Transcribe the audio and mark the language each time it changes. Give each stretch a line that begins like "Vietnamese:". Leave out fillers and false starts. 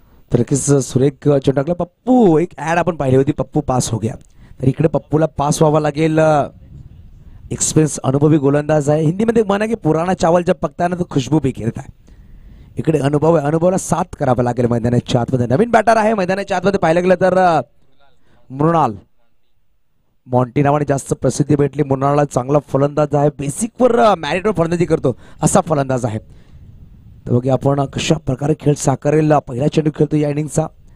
Marathi: तर नक्कीच सुरेख चेंडू टाकला. पप्पू एक ऍड आपण पाहिली होती,
Hindi: पप्पू पास हो गया.
Marathi: तर इकडे पप्पूला पास व्हावा लागेल. एक्सपिरियन्स अनुभवी गोलंदाज आहे. हिंदीमध्ये म्हणा की
Hindi: पुराणा चावल जब पकता है ना तो खुशबू भी गिरता है.
Marathi: इकडे अनुभव आहे, अनुभवाला साथ करावा लागेल मैदानाच्या आतमध्ये. नवीन बॅटर आहे मैदानाच्या आतमध्ये पाहायला गेलं तर मृणाल मॉन्टी नावाने जास्त प्रसिद्धी भेटली. मृणालला चांगला फलंदाज आहे, बेसिकवर मॅरिटवर फलंदाजी करतो असा फलंदाज आहे. तर बघा आपण कशा प्रकारे खेळ साकारेल. पहिला चेंडू खेळतो या इनिंगचा.